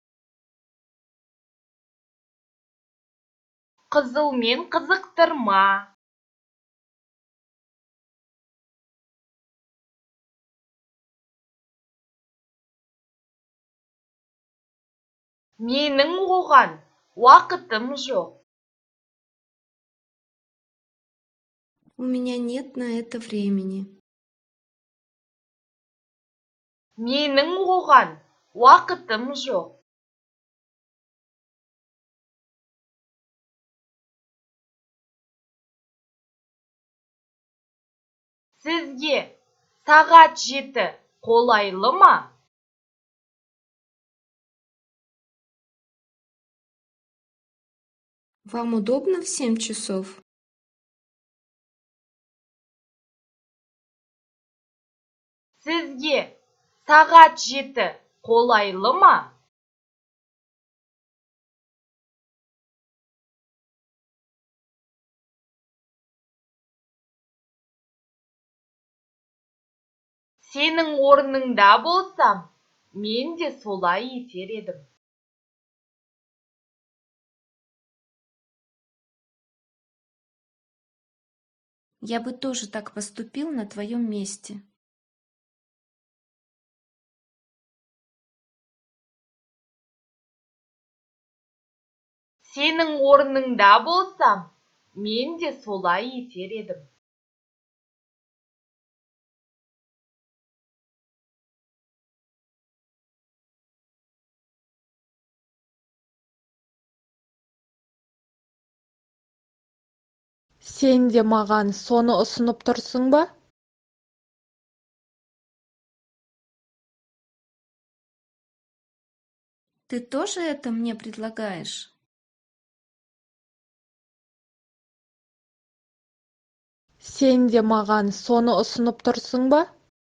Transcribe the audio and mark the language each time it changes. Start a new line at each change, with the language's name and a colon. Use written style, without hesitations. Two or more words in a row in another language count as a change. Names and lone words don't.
Kazakh: Қызылмен қызықтырма. Менің оған уақытым жоқ.
Russian: У меня нет на это времени.
Kazakh: Менің оған уақытым жоқ. Сізге сағат 7 қолайлы ма?
Russian: Вам удобно в 7 часов?
Kazakh: Сізге сағат 7 қолайлы ма? Сенің орныңда болсам, мен де солай етер едім.
Russian: Я бы тоже так поступил на твоем месте.
Kazakh: Сенің орныңда болсам, мен де солай етер едім. Сен де маған соны ұсынып тұрсың ба?
Russian: Ты тоже это мне предлагаешь?
Kazakh: Сен де маған соны ұсынып тұрсың ба?